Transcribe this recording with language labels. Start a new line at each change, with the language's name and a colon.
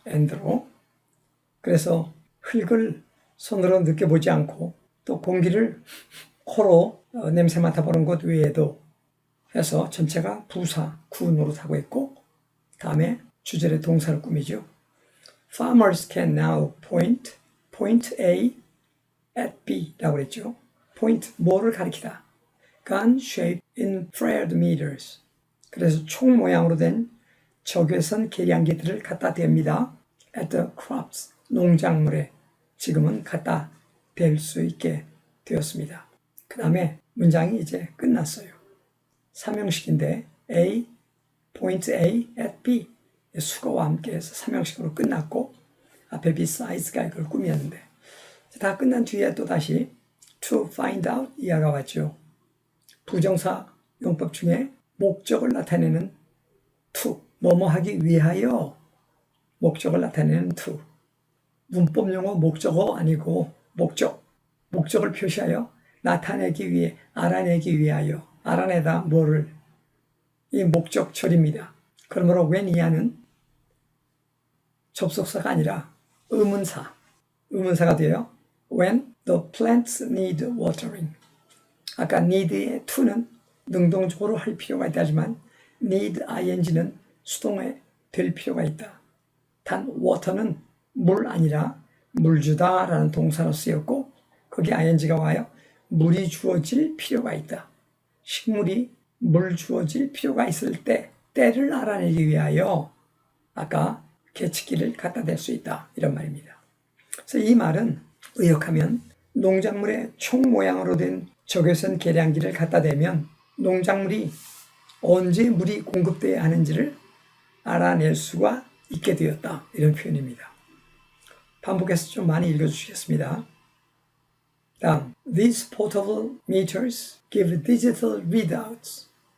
English: and로.
Korean: 그래서 흙을 손으로 느껴보지 않고 또 공기를 코로 냄새 맡아보는 것 외에도 해서 전체가 부사, 구 노릇하고 있고, 다음에 주절의 동사를 꾸미죠.
English: Farmers can now point A at B 라고 그랬죠.
Korean: point, 뭐를 가리키다.
English: gun shaped in flared meters.
Korean: 그래서 총 모양으로 된 적외선 계량기들을 갖다 댑니다.
English: at the crops,
Korean: 농작물에 지금은 갖다 댈 수 있게 되었습니다. 그 다음에 문장이 이제 끝났어요. 삼형식인데 A, point A at B, 수거와 함께 해서 삼형식으로 끝났고, 앞에 besides가 이걸 꾸몄는데, 다 끝난 뒤에 또 다시 to find out 이하가 왔죠. 부정사 용법 중에 목적을 나타내는 to, 뭐뭐 하기 위하여 목적을 나타내는 to. 문법 용어 목적어 아니고 목적을 표시하여 나타내기 위해, 알아내기 위하여, 알아내다 뭐를, 이 목적절입니다. 그러므로 when 이하는 접속사가 아니라 의문사가 돼요.
English: When the plants need watering.
Korean: 아까 need의 to는 능동적으로 할 필요가 있다 하지만 need ing는 수동에 될 필요가 있다. 단 water는 물 아니라 물 주다 라는 동사로 쓰였고 거기에 ing가 와요. 물이 주어질 필요가 있다. 식물이 물 주어질 필요가 있을 때를 알아내기 위하여 아까 개치기를 갖다 댈 수 있다. 이런 말입니다. 그래서 이 말은 의역하면 농작물의 총 모양으로 된 적외선 계량기를 갖다 대면 농작물이 언제 물이 공급돼야 하는지를 알아낼 수가 있게 되었다. 이런 표현입니다. 반복해서 좀 많이 읽어주시겠습니다.
English: 다음, These portable meters give digital readouts.